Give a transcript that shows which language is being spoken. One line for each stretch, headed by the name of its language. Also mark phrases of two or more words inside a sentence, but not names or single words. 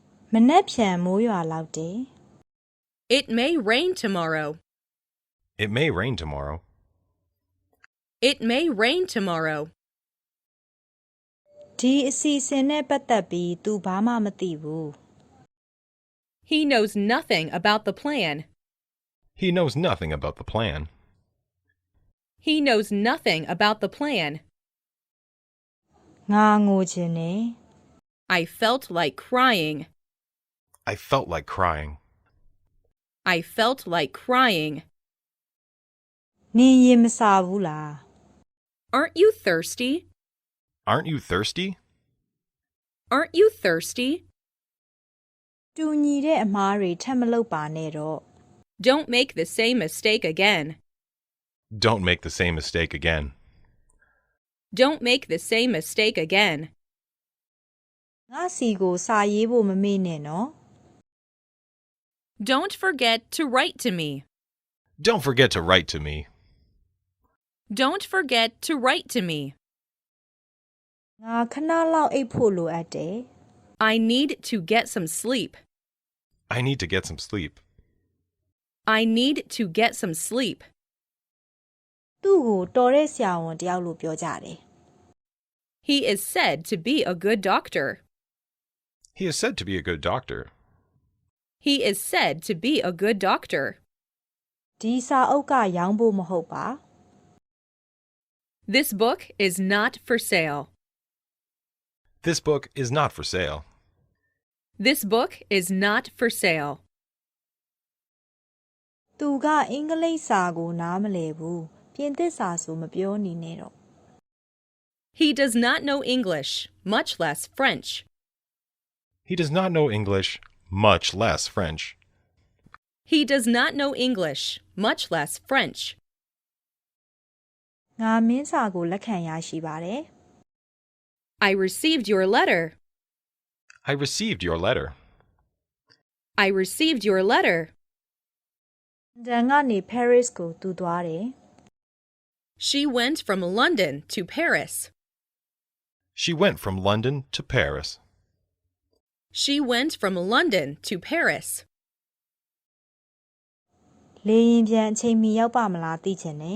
Burmese: မနက်ဖြန်မိုးရွာလောက်တယ်
English: It may rain tomorrow. It may rain tomorrow. It may rain tomorrow.
Burmese: ဒီအစီအစဉ်နဲ့ပတ်သက်ပြီးသူဘာမှမသိဘူး
English: He knows nothing about the plan. He knows nothing about the plan. He knows nothing about the plan.
Burmese: ငါငိုချင်တယ်
English: I felt like crying. I felt like crying. I felt like crying.
Burmese: နင်ရင်မစာဘူးလား
English: Aren't you thirsty? Aren't you thirsty? Aren't you thirsty?
Burmese: တူညီတဲ့အမှားတွေထပ်မလုပ်ပါနဲ့တော့
English: Don't make the same mistake again. Don't make the same mistake again. Don't make the same mistake again.
Burmese: ငါစီကိုစာရေးဖို့မမေ့နဲ့နော်
English: Don't forget to write to me. Don't forget to write to me. Don't forget to write to me.
Burmese: ငါခဏလောက်အိပ်ဖို့လိုအပ်တယ်
English: I need to get some sleep. I need to get some sleep. I need to get some sleep.
Burmese: သူ့ကိုတော်တဲ့ဆရာဝန်တယောက်လို့ပြောကြတယ်
English: He is said to be a good doctor. He is said to be a good doctor. He is said to be a good doctor.
Burmese: ဒီစာအုပ်ကရောင်းဖို့မဟုတ်ပါ
English: This book is not for sale. This book is not for sale. This book is not for sale.
Burmese: သူကအင်္ဂလိပ်စာကိုနားမလည်ဘူးပြင်သစ်စာဆိုမပြောနေနဲ့တော့
English: He does not know English, much less French. He does not know English, much less French. He does not know English, much less French.
Burmese: ငါမင်းစာကိုလက်ခံရရှိပါတယ်
English: I received your letter. I received your letter. I received your letter.
Burmese: လန်ဒန်ကနေ Paris ကိုသူသွားတယ်
English: She went from London to Paris. She went from London to Paris. She went from London to Paris.
Burmese: လေရင်ပြန်အချိန်မီရောက်ပါမလားသိချင်တယ်